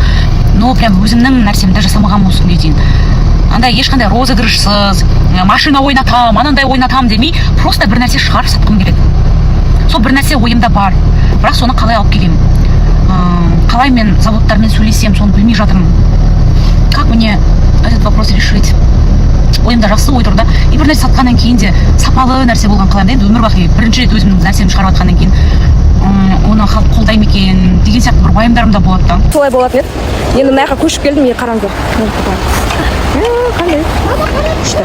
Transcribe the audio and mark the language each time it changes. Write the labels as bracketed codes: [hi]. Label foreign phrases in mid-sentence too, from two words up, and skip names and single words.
[ru] Но прям [kk] өзімнің нәрсемді жасамағанмын осы күнге дейін. Андай ешқандай розыгрышсыз, машина ойнатам, анандай ойнатам демей, просто бір нәрсе шығарып сатқым келеді. Сол бір нәрсе ойымда бар, бірақ соны қалай алып келемін. Қалай мен заводтармен сөйлесем, соны білмей жатырмын. [ru] Как мне этот вопрос решить? [kk] Ойымда жақсы ой тұрды. И бір нәрсе сатқаннан кейін де сапалы нәрсе болған қалаймын. Енді өмір бақи бірінші рет өзімнің нәрсемді шығарып жатқаннан кейін оны халық қолдай ма екен деген сияқты бір уайымдарым да болады да. Солай болатын еді. Енді мына жаққа көшіп келдім, қараңыздар. Қандай? Күшті.